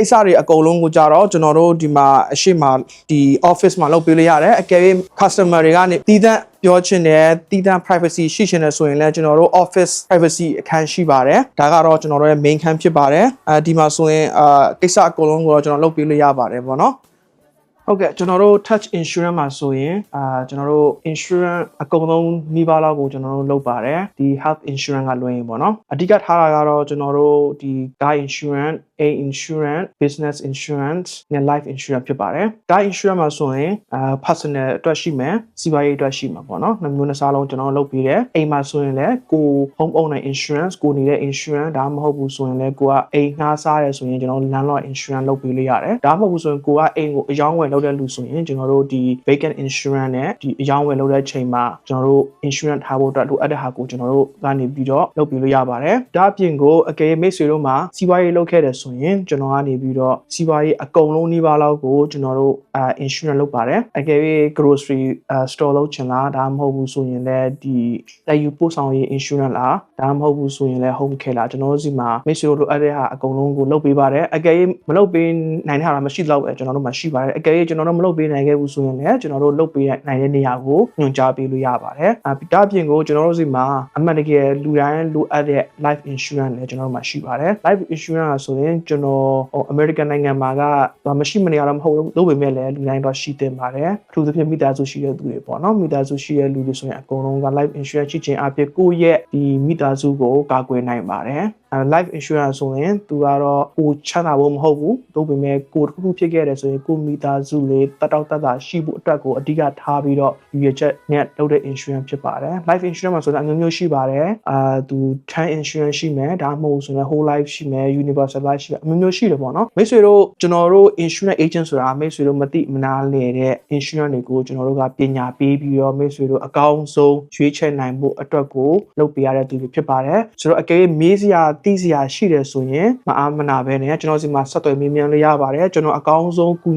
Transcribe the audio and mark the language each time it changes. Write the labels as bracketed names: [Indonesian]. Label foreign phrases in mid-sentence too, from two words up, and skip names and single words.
[Burmese] စ္စတွေအကုန်လုံးကိုကြတော့ကျွန်တော်တို့ဒီမှာအရှိမဒီ office မှာလုပ်ပေးလို့ရတယ်အကယ်၍ customer တွေကနေတည်တဲ့ပြောချင်တယ်တည်တဲ့ privacy ရှိချင်တယ်ဆိုရင်လည်းကျွန်တော်တို့ [English] office privacy [Burmese] အခန်းရှိပါတယ်ဒါကတော့ကျွန်တော်တို့ရဲ့ main ခန်း ဖြစ်ပါတယ်ဒီမှာဆိုရင်ကိစ္စအကုန်လုံးကိုတော့ကျွန်တော်လုပ်ပေးလို့ရပါတယ်ပေါ့နော်ဟုတ်ကဲ့ကျွန်တော်တို့ Touch Insurance မှာဆိုရင်ကျွန်တော်တို့ insurance အကုန်လုံးမိဘလောက်ကိုကျွန်တော်တို့လုပ်ပါတယ်ဒီ [English] health insurance [Burmese] ကလွှဲရင်ပေါ့နော်အဓိကထားတာကတော့ကျွန်တော်တို့ဒီ [English] car insurance A insurance business insurance [Burmese] နဲ့ [English] life insurance [Burmese] ဖြစ်ပါတယ် [English] car insurance [Burmese] မှာဆိုရင် personal အတွက်ရှိမယ်စီးပွားရေးအတွက်ရှိမှာပေါ့နော်နှစ်မျိုးနှစ်စားလုံးကျွန်တော်တို့လုပ်ပေးတယ်အိမ်မှာဆိုရင်လည်းကို [English] home owner insurance [Burmese] ကိုနေတဲ့ insurance ဒါမှမဟုတ်ဘူးဆိုရင်လည်းကိုကအိမ်ငှားစားရဲဆိုရင်ကျွန်တော်တို့ [English] landlord insurance [Burmese] လုပ်ပေးလို့ရတယ်ဒါမှမဟုတ်ဘူးဆိုရင်ကိုကအိမ်ကိုအယောင်းဝယ်လုပ်တဲ့လူဆိုရင်ကျွန်တော်တို့ဒီ [English] vacant insurance [Burmese] နဲ့ဒီအယောင်းဝယ်လုပ်တဲ့ချိန်မှာကျွန်တော်တို့ insurance ထားဖို့အတွက်လိုအပ်တဲ့ဟာကိုကျွန်တော်တို့ကနေပြီးတော့လုပ်ပေးလို့ရ ပါတယ်ဒါအပြင်ကိုအကယ်မိတ်ဆွေတို့မှာစီးပွားရေးလုပ်ခဲ့တယ်ဆိုရင်ကျွန်တော်ကနေပြီးတော့စီးပွားရေးအကုန်လုံးနှီးပါးလောက်ကိုကျွန်တော်တို့insurance လုပ်ပါတယ်အကယ်၍ [English] grocery store [Burmese] လုပ်ချင်လားဒါမှမဟုတ်ဘူးဆိုရင်လည်းဒီတိုက်ယူပို့ဆောင်ရေး insurance လားဒါမှမဟုတ်ဘူးဆိုရင်လည်း [English] home care [Burmese] လားကျွန်တော်တို့စီမှာမိတ်ဆွေတို့လိုအပ်တဲ့ဟာအကုန်လုံးကိုလုပ်ပေးပါတယ်အကယ်၍မလုပ်ပေးနိုင်တဲ့ဟာမရှိတော့ပဲကျွန်တော်တို့မှာရှိပါတယ်အကယ်၍ကျွန်တော်တို့မလုပ်ပေးနိုင်ခဲ့ဘူးဆိုရင်လည်းကျွန်တော်တို့လုပ်ပေးနိုင်တဲ့နေရာကိုညွှန်ကြားပေးလို့ ရပါတယ်ဒါအပြင်ကိုကျွန်တော်တို့စီမှာအမှန်တကယ်လူတိုင်းလိုအပ်တဲ့ [English] life insurance [Burmese] လည်းကျွန်တော်တို့မှာရှိပါတယ် [English] life insurance [Burmese] ဆိုရင်ကျွန်တော်American နိုင်ငံမှာကမရှိမနေရတော့မဟုတ်လို့ပေမဲ့လည်းလူတိုင်းတော့ရှိတင်ပါတယ်အထူးသဖြင့်မိသားစုရှိတဲ့သူတွေပေါ့နော်မိသားစုရှိတဲ့လူတွေဆိုရင်အကုန်လုံးက [English] life insurance [Burmese] ရှိခြင်းအပြင်ကိုယ့်ရဲ့ဒီမိသားစုကိုကာကွယ်နိုင်ပါတယ် life insurance ဆို ရင်သူကတော့ကိုချမ်းသာဖို့မဟုတ်ဘူးတို့ပေမဲ့ကိုတစ်ခုဖြစ်ခဲ့တယ်ဆိုရင်ကိုမိသားစုလေးတတ်တာရှိဖို့အတွက်ကိုအဓိကထားပြီးတော့ရည်ချက်နဲ့လုပ်တဲ့ insurance ဖြစ်ပါတယ် [English] life insurance [Burmese] မှာဆိုတော့အမျိုးမျိုးရှိပါတယ်သူ [English] term insurance [Burmese] ရှိမယ်ဒါမှမဟုတ်ဆိုရင် [English] whole life [Burmese] ရှိမယ် [English] universal life [Burmese] ရှိမယ်အမျိုးမျိုးရှိတယ်ပေါ့နော်မိတ်ဆွေတို့ကျွန်တော်တို့ [English] insurance agent [Burmese] ဆိုတာမိတ်ဆွေတို့မသိမနာလဲတဲ့ insurance တွေကိုကျွန်တော်တို့ကပညာပေးပြီးတော့မိတ်ဆွေတို့အကောင်းဆုံးရွေးချယ်နိုင်ဖို့အတွက်ကိုလုပ်ပေးရ တဲ့သူတွေဖြစ်ပါတယ်ဆိုတော့အကယ်မေးစရာသိစရာရှိတယ်ဆိုရင်မအားမနာပဲနဲ့ကျွန်တော်စီမှာဆက်သွယ်မေးမြန်းလို့ရပါတယ်ကျွန်တော်အကောင်းဆုံးကူညီ